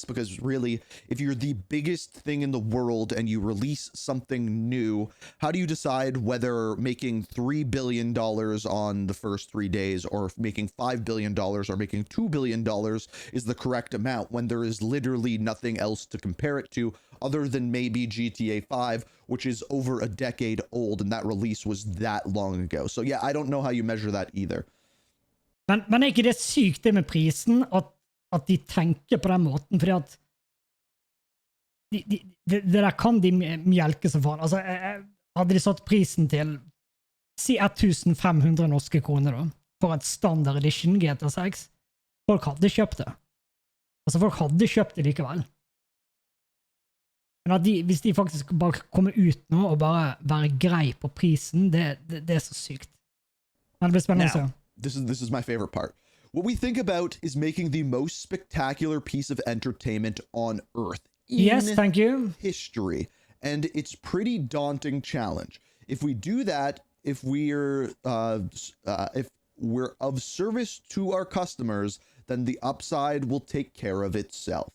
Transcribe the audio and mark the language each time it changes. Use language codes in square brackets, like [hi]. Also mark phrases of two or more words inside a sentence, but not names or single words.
[en] because really, if you're the biggest thing in the world and you release something new, how do you decide whether making $3 billion on the first 3 days or making $5 billion or making $2 billion is the correct amount when there is literally nothing else to compare it to other than maybe GTA 5, which is over a decade old, and that release was that long ago. So yeah, I don't know how you measure that either. [no] Men ikke det sykt det med prisen, at de tenker på den måten, fordi at det der kan de mjelke som faen. Altså, hadde de satt prisen til, si 1500 norske kroner da, for et [en] standard edition [no] GTA 6, folk hadde kjøpt det. Altså, folk hadde kjøpt det likevel. Men at hvis de faktisk bare kommer ut nå og bare være grei på prisen, det så sykt. Men det blir spennende å se. [en] This is my favorite part. What we think about is making the most spectacular piece of entertainment on Earth in thank you. History, and it's pretty daunting challenge. If we do that, if we're of service to our customers, then the upside will take care of itself.